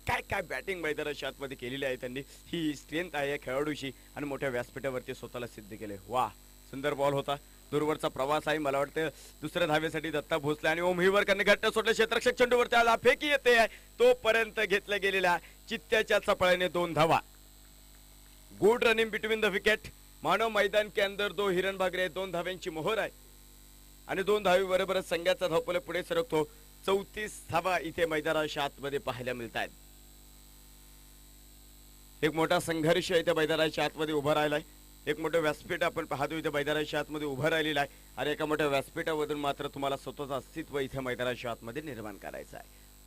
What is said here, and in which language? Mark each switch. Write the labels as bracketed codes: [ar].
[mr] काय बॅटिंग मैदानाच्या आतमध्ये केलेली आहे त्यांनी. ही स्ट्रेंथ आहे खेळाडूची आणि मोठ्या व्यासपीठावरती स्वतःला सिद्ध केले. वा सुंदर बॉल होता, दूरवरचा प्रवास आहे. मला वाटतं दुसऱ्या धावेसाठी दत्ता भोसले आणि ओम हिवरकरने घट्ट सोडले. क्षेत्ररक्षक चेंडूवरती आला, फेकी येते तोपर्यंत घेतल्या गेलेल्या चित्त्याच्या चपळाने 2 धावा. [en] Good running between the wicket. [hi] मानव मैदान के अंदर 2 हिरण भाग रहे. [mr] 2 धाव्यांची मोहर आहे आणि 2 धावी बरोबरच संघाचा धावफलक पुढे सरकतो. 34 धावा इथे मैदानाच्या आतमध्ये पाहायला मिळतात. एक मोठा संघर्ष इथे मैदानाच्या आतमध्ये उभा राहिलाय. एक मोठं व्यासपीठ आपण पाहतो इथे मैदानाच्या आतमध्ये उभं राहिलेलं आहे आणि एका मोठ्या व्यासपीठावरून मात्र तुम्हाला स्वतःचं अस्तित्व इथे मैदानाच्या आतमध्ये निर्माण करायचं आहे.